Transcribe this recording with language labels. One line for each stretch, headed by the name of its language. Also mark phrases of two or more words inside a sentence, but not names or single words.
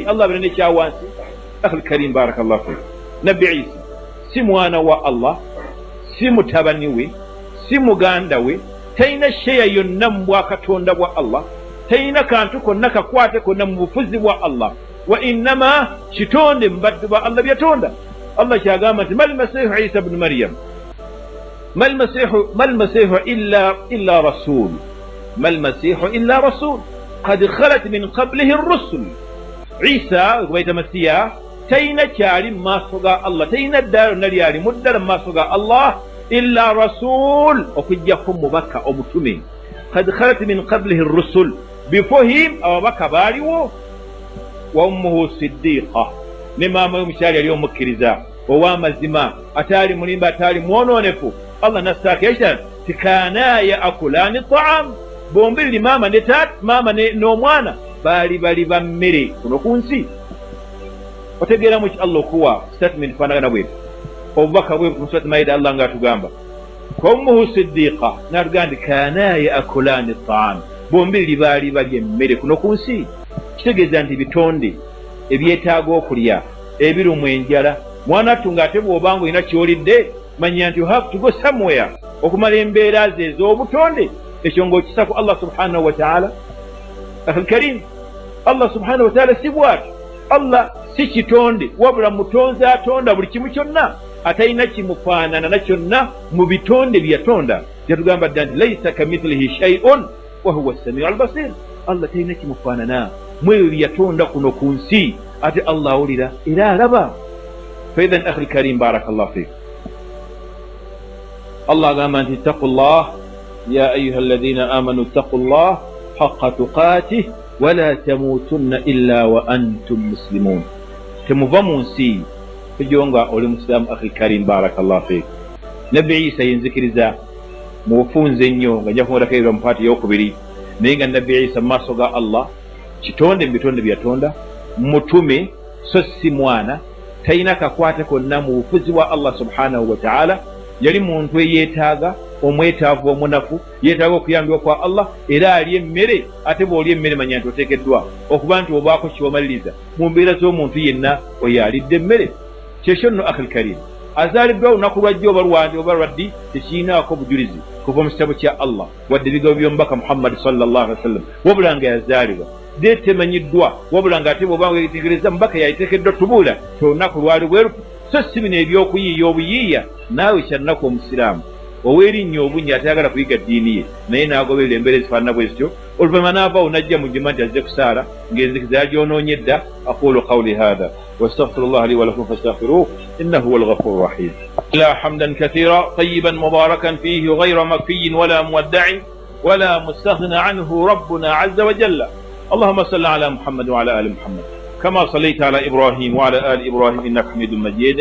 Ganda: Allah abeera nekyawansi
Arabic: أخي الكريم بارك الله فيك
Ganda: nabbi Isa si mwana wa Allah si mutabani we si muganda we talina sheya yonna mu bwakatonda bwa Allah talina kantu konna kakwate konna mu bufuzi bwa Allah
Arabic: وإنما
Ganda: kitonde mu baddu ba Allah byatonda Allah kyagamba nti
Arabic: ما المسيح عيسى ابن مريم ما المسيح إلا رسول ما المسيح إلا رسول قد خلت من قبله الرسل
Ganda: Isa kubaita masiya tayina kyali mu maaso ga Allah, tayina ddala lyonna lyali mu ddala mu maaso ga Allah
Arabic: إلا رسول,
Ganda: okujjako mubaka omutume.
Arabic: قد خلت من قبله رسل,
English: before him
Ganda: ababaka baaliwo.
Arabic: وأمه صديقة,
Ganda: ne maama we mukyali yali omukkiriza ow'amazima, ataali mulimba, ataali mwononefu. Allah nastakesha
Arabic: كانا يأكلان الطعام,
Ganda: bombiriri maama ne taata, maama n'omwana baali bali ba mmere kuno ku nsi. Otegeeramu ki Allah okuwa statement faanagana bwetu obubaka bwe mu surat Maida, Allah ng'atugamba
Arabic: وأمه صديقة,
Ganda: n'atugamba nti
Arabic: كانا يأكلان الطعام,
Ganda: bombiriri baali balya emmere kuno ku nsi. Kitegeeza nti bitonde ebyetaaga okulya, ebirumwa enjala, mwana wattu ng'ate bw'obanga olina ky'olidde, manya nti
English: you have to go somewhere
Ganda: okumala embeera ze ez'obutonde. Ekyo ng'okisa ku Allah
Arabic: سبحانه وتعالى. أخي الكريم,
Ganda: Allah
Arabic: سبحانه وتعالى
Ganda: si bw'atyo. Allah si kitonde, wabula mutonzi atonda buli kimu kyonna, atalina kimufaanana na kyonna mu bitonde bye yatonda. Yatugamba dda nti
Arabic: ليس كمثله شيء وهو السميع البصير.
Ganda: Allah talina kimufaanana mu ebyo bye yatonda kuno ku nsi, ate Allah awulira era alaba.
Arabic: فإذن أخي الكريم، بارك الله فيك.
Ganda: Allah agamba nti
Arabic: اتقوا الله يا أيها الذين آمنوا اتقوا الله حق تقاته ولا تموتن إلا وأنتم مسلمون.
Ganda: Temuva mu nsi tujonga oli muslimu.
Arabic: أخي الكريم، بارك الله فيك.
Ganda: Nabbi Isa yenzikiriza mu bufunze ennyo nga njakumulako ebiro mu paati ey'okubiri, naye nga Nabbi Isa mu maaso ga Allah kitonde mu bitonde bye yatonda, mutume so si mwana, talina kakwate konna mu bufuzi bwa Allah
Arabic: سبحانه وتعالى.
Ganda: Yali muntu eyeetaaga, omwetaavu, omunafu, yeetaaga okuyambibwa kwa Allah, era ali emmere. Ate bw'oli emmere manya nti oteekeddwa okuba nti obaako kiwamaliriza mu mbeera z'omuntu yenna oyo alidde emmere. Kyekyo nno
Arabic: أخي الكريم,
Ganda: azaaliddwa olunaku lwajja oba lwandi oba lwaddi tekirinaako bujulizi kuva mu kitabo kya Allah wadde ebigabo by'omubaka Muhammad
Arabic: صلى الله عليه وسلم,
Ganda: wabula nga yazaalibwa temanyiddwa, wabula nga ate bw'obanga yetegereza mubaka yayiteekeddwa tubuula ti olunaku lwali bwerutu. So si bino ebyokuyiiya obuyiiya, naawe kyalinaku omusiraamu ow'erinnya obunnya atayagala kuyiga ddiini ye, naye n'agoberera embeera ezifaanana bwe zityo, oluvannyuma n'avaawo n'ajja mu jjuma nti azze kusaala ng'enzikiza yagyonoonye dda.
Arabic: أقول قولي هذا واستغفر الله لي ولكم فاستغفروه انه هو الغفور الرحيم. لا حمدا كثيرا طيبا مباركا فيه غير مكفي ولا مودع ولا مستغنى عنه ربنا عز وجل. اللهم صل على محمد وعلى ال محمد كما صليت على ابراهيم وعلى ال ابراهيم انك حميد مجيد.